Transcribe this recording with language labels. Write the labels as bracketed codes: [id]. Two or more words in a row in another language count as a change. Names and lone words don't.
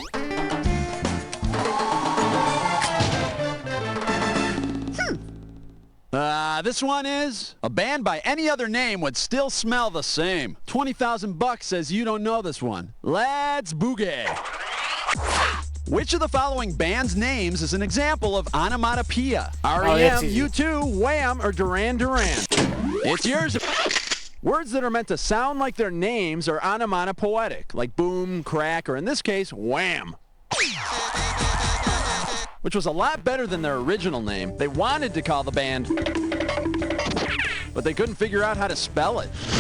[en] This one is, a band by any other name would still smell the same. 20,000 bucks says you don't know this one. Let's boogie. Which of the following band's names is an example of onomatopoeia? R.E.M., U2, Wham, or Duran Duran? It's yours. Words that are meant to sound like their names are onomatopoetic, like boom, crack, or in this case, wham. Which was a lot better than their original name. They wanted to call the band, but they couldn't figure out how to spell it.